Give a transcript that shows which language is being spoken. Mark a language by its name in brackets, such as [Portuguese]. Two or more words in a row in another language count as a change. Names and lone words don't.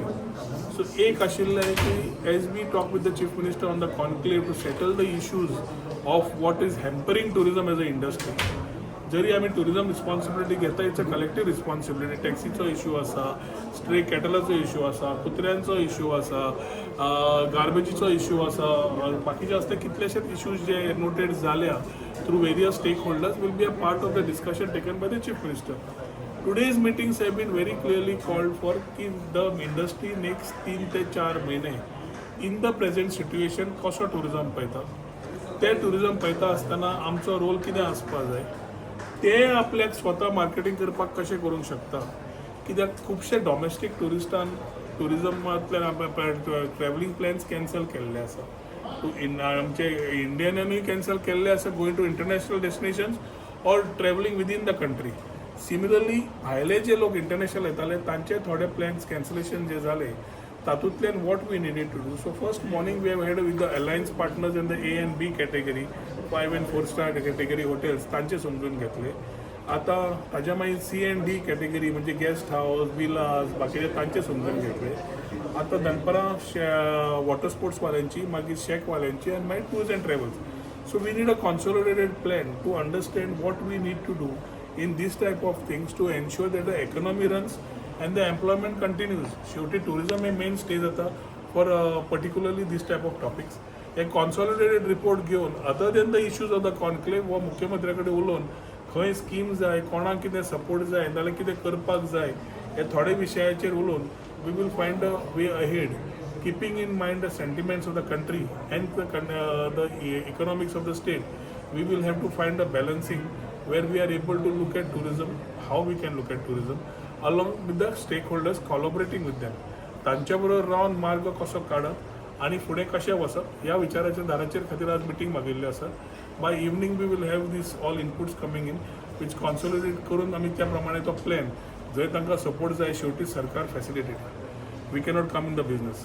[English] सो [Konkani] एक आशिल्लें की [English] as we talk with the chief minister on the conclave to settle the issues of what is hampering tourism as an industry. [Konkani] जरी आमी [English] tourism responsibility [Konkani] घेता [English] it's a collective responsibility. [Konkani] टॅक्सीचो इश्यू आसा, स्ट्रे कॅटलाचो इश्यू आसा, कुत्र्यांचो इश्यू आसा, गार्बेजीचो इश्यू आसा, बाकीचे असले कितलेशेच इश्यूज जे नोटेड जाल्या [English] through various stake holders will be a part of the discussion taken by the chief minister. Today's meetings have been very clearly called for [Konkani] कि [English] the industry next [Konkani] 3 ते 4 महिने [English] in the present situation [Konkani] कसो टुरिजम पळयता, ते टुरिजम पळयता आसतना आमचो रोल कितें आसपा जाय, ते आपल्याक स्वता मार्केटिंग करपाक कशें करूंक शकता. कित्याक खुबशे डॉमेस्टीक टुरिस्टान टुरिजमांतल्यान [English] travelling plans cancel [Konkani] केल्ले आसा. आमचे इंडियनानूय कॅन्सल केल्ले आसा [English] going to international destinations or travelling within the country. [Konkani] सिमिलरली भायले जे लोक इंटरनॅशनल येताले तांचे थोडे [English] plans cancellation [Konkani] जे जाले तातूंतल्यान [English] what we needed to do. so first morning we have had with the alliance partners in the A and B category 5 and 4 star category hotels [Konkani] तांचे समजून घेतले. आता ताज्या मागीर [English] C and D category [Konkani] म्हणजे [English] guest house, [Konkani] विलास, बाकीचे तांचे समजून घेतले. आता दनपारां वॉटर स्पोर्ट्सवाल्यांची, मागीर शेकवाल्यांची आनी मागीर [English] tours and travels. so we need a consolidated plan to understand what we need to do in this type of things to ensure that the economy runs and the employment continues. शेवटी tourism हे main stay जाता for particularly this type of topics. एक consolidated report घेऊन other than the issues of the conclave [Konkani] व मुख्यमंत्र्याकडे उलोवन खंय स्कीम जाय, कोणाक कितें सपोर्ट जाय, नाल्यार कितें करपाक जाय, हे थोडे विशयाचेर उलोवन [English] we will find a way ahead, keeping in mind the sentiments of the country and the economics of the state. We will have to find a balancing where we are able to look at tourism, how we can look at tourism, along with the stakeholders collaborating with them. [Konkani] तांच्या बरोबर रावन मार्ग कसो काडप आनी फुडें कशें वचप ह्या विचाराच्या दाराचेर खातीर आज मिटींग मागिल्ली आसा. [English] by evening we will have these all inputs coming in which consolidate [Konkani] करून आमी त्या प्रमाणे तो प्लॅन जंय तांकां सपोर्ट जाय शेवटी सरकार फॅसिलिटेट. [English] we cannot come in the business.